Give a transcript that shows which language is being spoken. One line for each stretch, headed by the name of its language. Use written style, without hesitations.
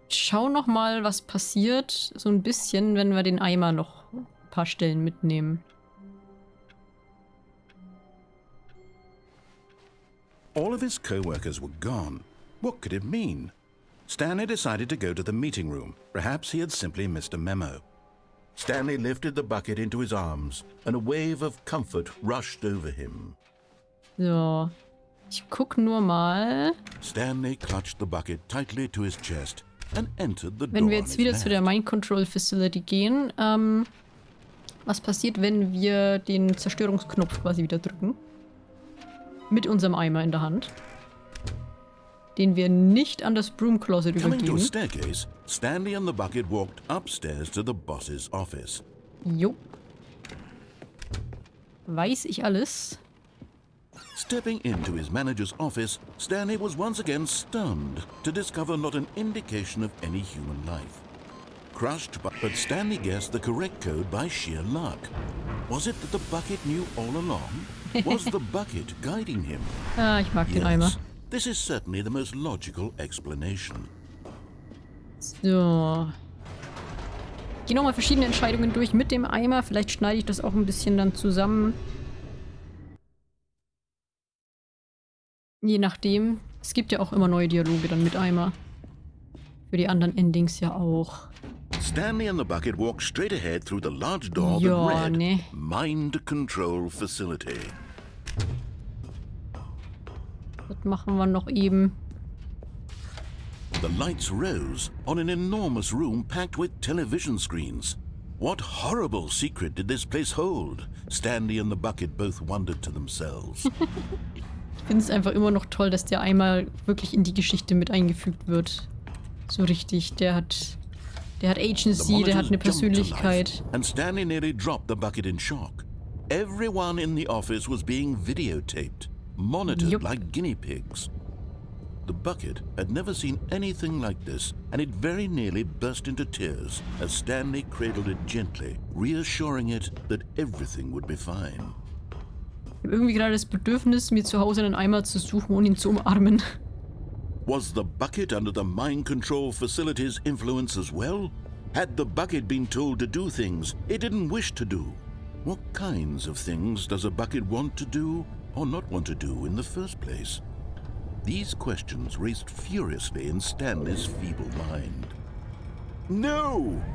German: schau noch mal, was passiert, so ein bisschen, wenn wir den Eimer noch ein paar Stellen mitnehmen.
English: All of his co-workers were gone. What could it mean? Stanley decided to go to the meeting room. Perhaps he had simply missed a memo. Stanley lifted the bucket into his arms, and a wave of comfort rushed over him.
German: So, ich guck nur mal.
English: Stanley clutched the bucket tightly to his chest and entered the door.
German: Wenn wir jetzt wieder zu der Mind Control Facility gehen, was passiert, wenn wir den Zerstörungsknopf quasi wieder drücken? Mit unserem Eimer in der Hand. Den wir nicht an das Broom Closet
English: Coming to a
German: übergeben.
English: staircase, Stanley and the bucket walked upstairs to the boss's office.
German: Jo. Weiß ich alles.
English: Stepping into his manager's office, Stanley was once again stunned to discover not an indication of any human life. Crushed, but Stanley guessed the correct code by sheer luck. Was it that the bucket knew all along? Was the bucket guiding him?
German: Ah, ich mag den Eimer.
English: This is certainly the most logical explanation.
German: So. Ich gehe nochmal verschiedene Entscheidungen durch mit dem Eimer. Vielleicht schneide ich das auch ein bisschen dann zusammen. Je nachdem. Es gibt ja auch immer neue Dialoge dann mit Eimer. Für die anderen Endings ja auch.
English: Stanley and the bucket walked straight ahead through the large door that read Mind Control Facility.
German: Das machen wir noch eben.
English: The lights rose on an enormous room packed with television screens. What horrible secret did this place hold? Stanley and the bucket both wondered to themselves.
German: Ich finde es einfach immer noch toll, dass der Eimer wirklich in die Geschichte mit eingefügt wird. So richtig. Der hat Agency, der hat eine Persönlichkeit.
English: And Stanley nearly dropped the bucket in shock. Everyone in the office was being videotaped, monitored like guinea pigs. The bucket had never seen anything like this, and it very nearly burst into tears as Stanley cradled it gently, reassuring it that everything would be fine.
German: Ich habe irgendwie gerade das Bedürfnis, mir zu Hause einen Eimer zu suchen und ihn zu umarmen.
English: Was the bucket under the mind control facility's influence as well? Had the bucket been told to do things it didn't wish to do? What kinds of things does a bucket want to do or not want to do in the first place? These questions raced furiously in Stanley's feeble mind. No!